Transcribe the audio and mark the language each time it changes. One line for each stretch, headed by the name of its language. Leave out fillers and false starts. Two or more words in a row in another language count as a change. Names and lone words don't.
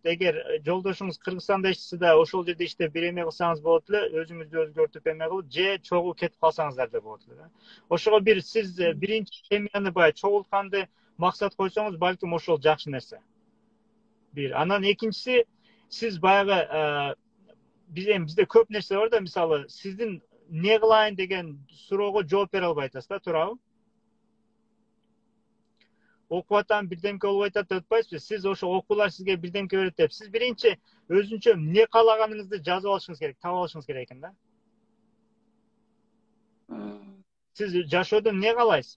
Kyrgyz: Эгер жолдошуңуз Кыргызстанда иштесе да, ошол жерде иштеп бир эме кылсаңыз болот эле, өзүңүздү өзгөртүп эме кылып, же чогуу кетип калсаңыздар да болот эле. Ошого бир сиз биринчи семьяны баягы чогултканды максат койсоңуз, балким ошол жакшы нерсе. Бир. Анан экинчиси, сиз баягы
Kazakh: bizde көп нәрсе бар да, мысалы, сіздің не қылайын деген сұрауға
Kyrgyz: жооп бере албай атасыз да, туурабы? Окуп атам бирдемке болуп атат деп атпайсызбы? Сиз ошо окуулар сизге бирдемке берет деп, сиз биринчи өзүнчө эмне каалаганыңызды жазып алышыңыз керек, таап алышыңыз керек экен да. Сиз жашоодо эмне каалайсыз?